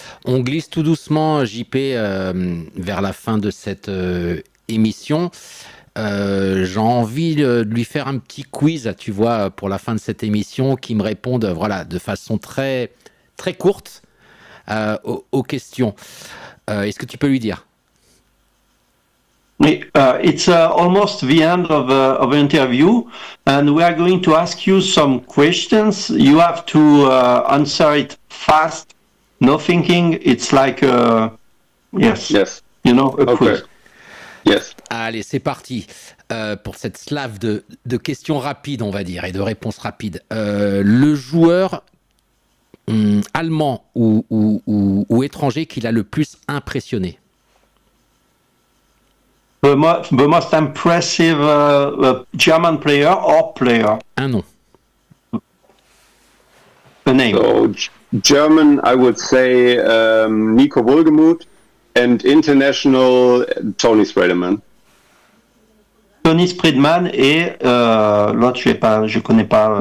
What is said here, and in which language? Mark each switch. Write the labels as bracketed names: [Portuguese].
[French] On glisse tout doucement, JP, vers la fin de cette émission. J'ai envie de lui faire un petit quiz, tu vois, pour la fin de cette émission, qui me réponde, voilà, de façon très, très courte aux questions. Est-ce que tu peux lui dire? [English] It's almost the end of the interview, and we are going to ask you some questions. You have to answer it fast, no thinking. It's like yes, you know, a quiz. Yes. [French] Allez, c'est parti pour cette slave de questions rapides, on va dire, et de réponses rapides. Le joueur allemand ou étranger qui l'a le plus impressionné? [English] The most impressive German player or player? [French] Un nom. [English] A name. So German, I would say Nico Wohlgemuth, and international Tony Spreaderman. [French] Tony Spreaderman et l'autre, je connais pas.